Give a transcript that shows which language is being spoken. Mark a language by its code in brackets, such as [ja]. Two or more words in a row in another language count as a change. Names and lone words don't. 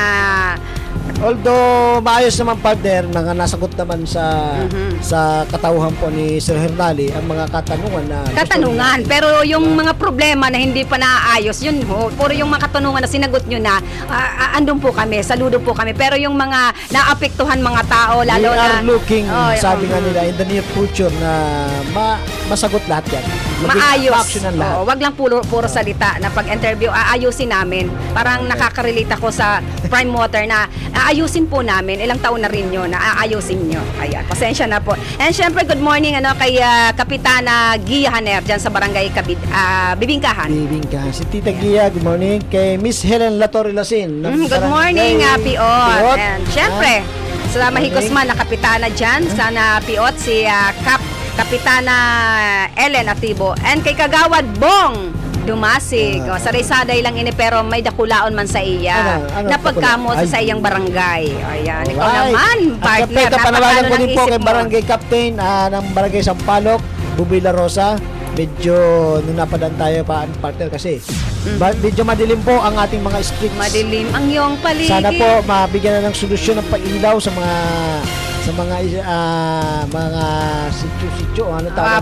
[tl] although maayos naman partner, mga nasagot naman sa katauhan po ni Sir Hernale ang mga katanungan pero yung mga problema na hindi pa naaayos, yun puro yung mga katanungan na sinagot nyo na andun po kami, saludo po kami, pero yung mga naapektuhan mga tao lalo [en] we are looking, [tl] sabi nga nila, [en] in the near future [tl] na masagot lahat yan, maayos, action lahat. wag lang puro salita na pag-interview aayusin namin. Parang nakaka-relate ako sa Prime Water na aayusin po namin. Ilang taon na rin yun na aayusin nyo. Ayan, pasensya na po. And syempre, [en] good morning [tl] kay Kapitana Gia Haner dyan sa Barangay Bibingkahan. Bibingkahan. Si Tita Gia, [en] good morning. [tl] Kay Miss Helen Latorre Lasin. ng Good Barangay morning, Piot. Piot. And syempre, sa mahigos man na kapitana dyan, sana Piot, si Kapitana Ellen Atibo. [bik] And kay Kagawad Bong Dumasig. Sa Resaday lang ini pero may dakulaon man sa iya. [tl] Ano na pagkamot dakulaon? [bik] sa iyang barangay. [tl] Ayan, ikaw Alright. naman, At partner. kapag panawagan ko napakano din ng po isip kay mo. Barangay Captain ng Barangay Sampaloc, Buboy La Rosa. Medyo nung napadaan tayo pa partner kasi medyo madilim po ang ating mga streets. Madilim ang iyong paligid. Sana po mabigyan na ng solusyon ng pag-ilaw sa mga sityo-sityo, ano tawag?